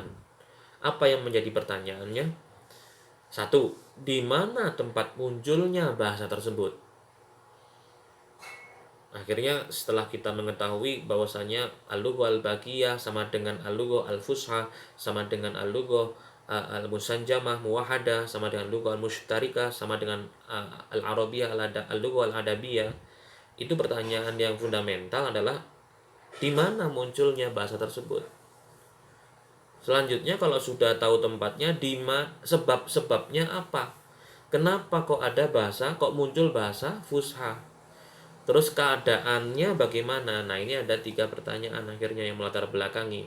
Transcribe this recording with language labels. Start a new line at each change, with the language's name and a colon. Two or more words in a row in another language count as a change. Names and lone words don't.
Indonesian: Apa yang menjadi pertanyaannya? Satu, di mana tempat munculnya bahasa tersebut? Akhirnya setelah kita mengetahui bahwasanya
Arabic: اللغة الباقية
Indonesian: sama dengan
Arabic: اللغة الفصحى,
Indonesian: sama dengan
Arabic: اللغة المنسجمة موحدة,
Indonesian: sama dengan
Arabic: لغة المشتركة,
Indonesian: sama dengan
Arabic: العربية اللغة الأدبية,
Indonesian: itu pertanyaan yang fundamental adalah di mana munculnya bahasa tersebut. Selanjutnya kalau sudah tahu tempatnya, sebab-sebabnya apa? Kenapa kok ada bahasa, kok muncul bahasa fusha? Terus keadaannya bagaimana? Nah, ini ada 3 pertanyaan akhirnya yang melatar belakangi.